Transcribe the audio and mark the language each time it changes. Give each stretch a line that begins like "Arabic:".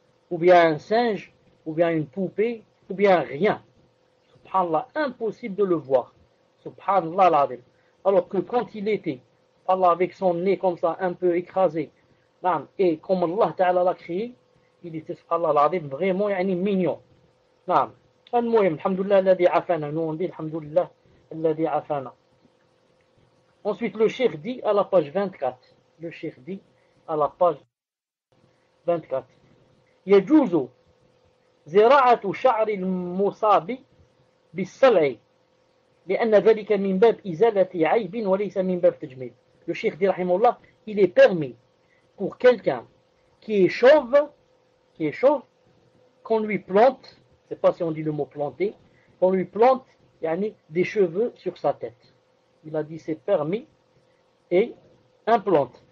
French: Ou bien un singe, ou bien une poupée, ou bien rien. Subhanallah, impossible de le voir. Subhanallah al-azim. Alors que quand il était, Allah avec son nez comme ça, un peu écrasé, et comme Allah Ta'ala l'a créé, il était, subhanallah al-azim, vraiment mignon.
Arabic: نعم المهم الحمد لله الذي عافانا
French: nous on dit
Arabic: alhamdulillah الذي عافانا.
French: Ensuite le cheikh dit à la page 24, le cheikh dit à la page 24,
Arabic: يجوز زراعة شعر المصاب بالصلع لأن ذلك من باب إزالة عيب وليس من باب تجميل.
French: Le cheikh dit rahimahullah, il est permis pour quelqu'un qui est chauve qu'on lui plante, je ne sais pas si on dit le mot planter, qu'on lui plante des cheveux sur sa tête. Il a dit c'est permis et implante.